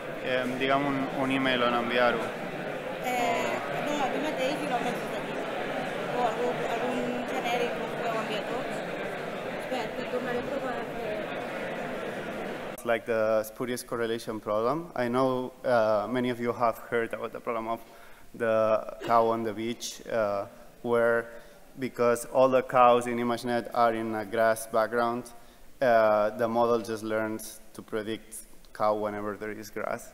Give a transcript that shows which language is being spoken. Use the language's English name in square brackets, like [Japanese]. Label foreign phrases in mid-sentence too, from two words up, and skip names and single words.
[Catalan] digue'm un email on enviar-ho. No, a tu mateix i l'home aquí. O algun genèric que us podeu enviar tots. Espera, t'ho tornaré a provar. [English] It's like the spurious correlation problem. I know many of you have heard about the problem of the cow on the beach, where because all the cows in ImageNet are in a grass background, the model just learns to predict cow whenever there is grass.